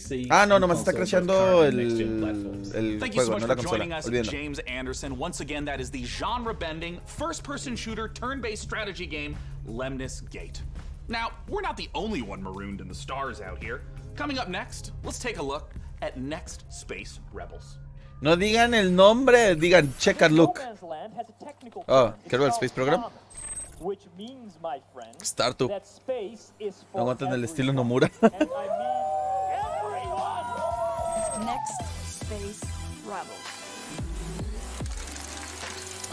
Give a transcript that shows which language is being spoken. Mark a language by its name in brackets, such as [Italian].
[Spanish] Ah, no, nomás está crasheando el juego, no la consola. Olvídenlo. [English] James Anderson. Once again, that is the genre-bending, first-person shooter, turn-based strategy game, Lemnis Gate. Now, we're not the only one marooned in the stars out here. Coming up next, let's take a look at Next Space Rebels. [Spanish] No digan el nombre, digan [English] check and look. [Spanish] Oh, quiero el Space Program. [English] Which means, my friend, Startup. that space is for [Spanish] No aguantan el estilo Nomura. [English] Next Space Rebels.